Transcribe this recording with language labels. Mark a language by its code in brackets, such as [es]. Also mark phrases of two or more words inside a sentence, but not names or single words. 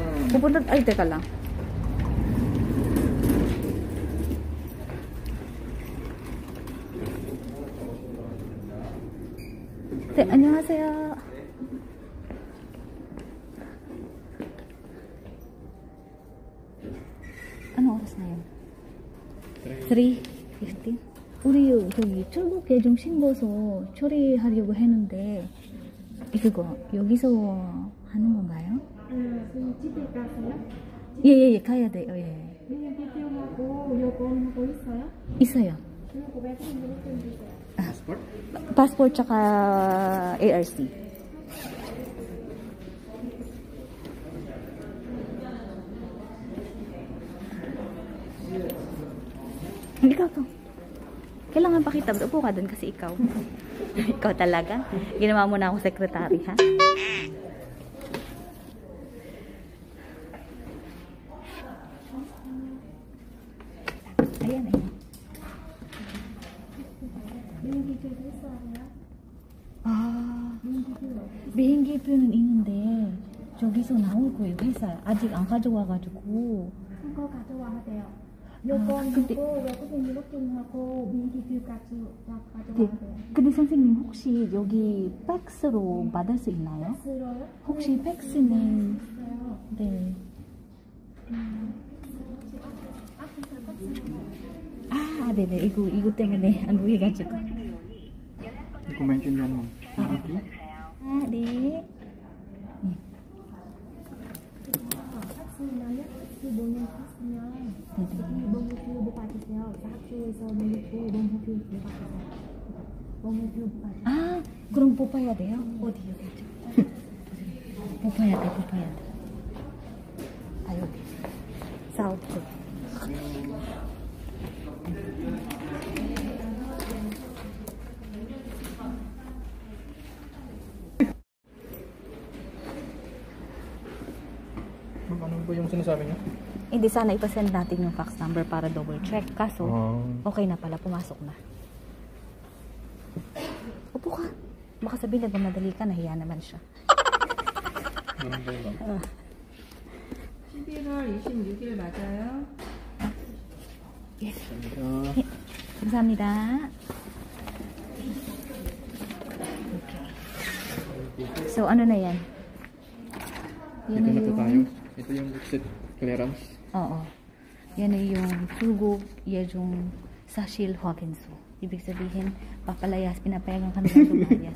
[tl] Pupunta, ay, teka lang. 안녕하세요. Ano oras na yun? 3:15? [ko] 우리 저기 출국 예정 신고서 처리하려고 했는데 이거 여기서 하는 건가요? 집에 가세요? 예, 가야 돼요. 예. 그냥 비디오하고 여권하고 있어요? 있어요. 그리고 왜 좀 주세요? [tl] 파스포트 tsaka ARC. Ikaw to. Kailangan pakita. Upo ka dun kasi ikaw. Ikaw talaga. Ginawa mo na akong sekretary, ha? Ayan, ayan. [ko] 비행기표는 있는데 저기서 나올 거예요. 회사 아직 안 가져와가지고. 그거 가져와야 돼요. 여권하고 근데- 외국인 등록증하고 비행기표까지 다 네. 가져와야 돼요. 근데 선생님 혹시 여기 팩스로 받을 수 있나요? 쓰러요? 혹시 팩스는 있어요. 네. 아, 네네. 이거 때문에 안 보여가지고. [tl] Hindi ko maintindihan mo. [ko] 아, 네. 학생이면 학교 모는 학생이면 네네. 농협표 못 받으세요. 학교에서 농협표 못 받으세요. 농협표 못 받으세요. 아, 그럼 뽑아야 돼요? 어디 여기? 뽑아야 돼. 아, 여기. 사우트. [tl] Ma'am, ano po yung sinasabi niyo? Hindi, sana ipasend natin yung [en] fax number [tl] para [en] double check. [tl] Kaso, okay na pala, pumasok na. Upo ka. Baka sabihin nagmamadali ka, nahiya naman siya. Ganun ba yun, ma'am? [ko] 11월 26일 맞아요? 감사합니다. [tl] So, ano na yan? Dito na po tayo. Ito yung [en] exit clearance. [tl] Oo. Yan ay yung [ko] 출국 예정 사실 확인서. [tl] Ibig sabihin, pinapayagan kami ng lumayas.